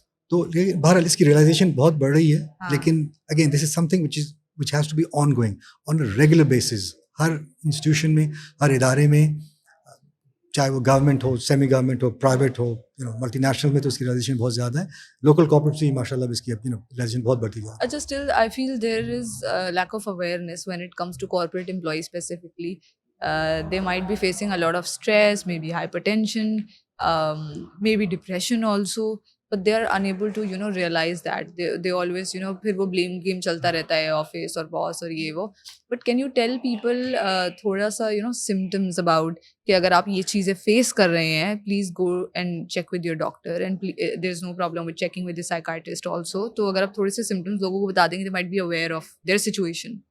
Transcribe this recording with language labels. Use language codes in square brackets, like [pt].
[ur] تو بہرحال اس کی ریئلائزیشن بہت بڑھ رہی ہے, لیکن [en] Again this is something which has to be ongoing on a regular basis. [ur] Hare institution میں, ہر ادارے میں, چاہے وہ گورنمنٹ ہو, سیمی گورنمنٹ ہو, پرائیویٹ ہو, ملٹی نیشنل میں تو اس کی ریئلائزیشن بہت زیادہ ہے. لوکل کارپوریٹ سے ماشاء اللہ اس کی ریئلائزیشن بہت بڑھتی ہے. [en] Just still, I feel there is a lack of awareness when it comes to corporate employees specifically. They might be facing a lot of stress, maybe hypertension, maybe depression also, but they are unable to realize that. They always [ur] پھر وہ [en] blame game [ur] چلتا رہتا ہے office اور باس اور یہ وہ. [en] But can you tell people [ur] تھوڑا سا [en] symptoms about [ur] کہ اگر آپ یہ چیزیں فیس کر رہے ہیں, [en] please go and check with your doctor, and there is no problem with checking with the psychiatrist also. [ur] تو اگر آپ تھوڑے سے symptoms لوگوں کو بتا دیں گے, [en] they might be aware of their situation.